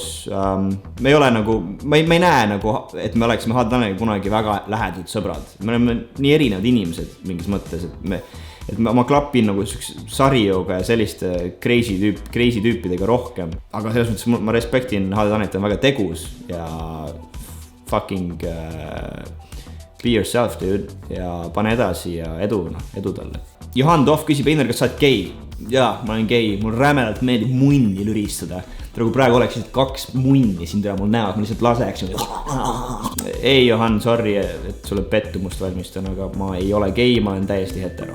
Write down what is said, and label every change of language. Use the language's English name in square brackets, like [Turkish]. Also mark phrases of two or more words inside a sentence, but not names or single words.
[Estonian] Me ei ole nagu, ma ei näe nagu, et me oleksime HD Taneliga kunagi väga lähedalt sõbrad. Me oleme nii erinevad inimesed mingis mõttes, et ma klapin nagu Sarioga ja selliste crazy tüüpidega rohkem. Aga selles mõttes ma respektin HD Tanelit, on väga tegus ja [English] fucking be yourself, dude, [Estonian] ja pane edasi ja edu talle. Johan Tohv küsib, Einar, kas sa oled gei? Jaa, ma olen gei, mul rämedalt meeldib munni lüristada. Kui praegu oleksid 2 munni siin teha mul näod, ma lihtsalt laseks. Ei, Johan, sorry, et sulle pettumust valmistan, aga ma ei ole gei, ma olen täiesti hetero.